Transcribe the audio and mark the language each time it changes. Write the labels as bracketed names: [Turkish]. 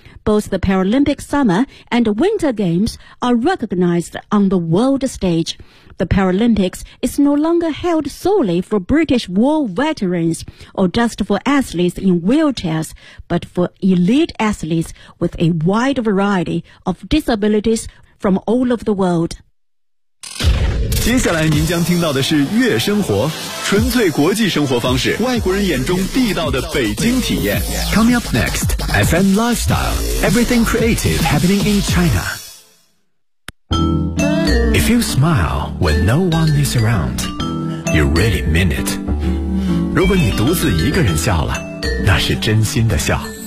[English] Both the Paralympic Summer and Winter Games are recognized on the world stage. The Paralympics is no longer held solely for British war veterans or just for athletes in wheelchairs, but for elite athletes with a wide variety of disabilities from all over the world. [Chinese] 接下来您将听到的是悦生活，纯粹国际生活方式，外国人眼中地道的北京体验。 [English] Coming up next. FM Lifestyle, everything creative happening in China. If you smile when no one is around, you really mean it. [Chinese] 如果你独自一个人笑了，那是真心的笑。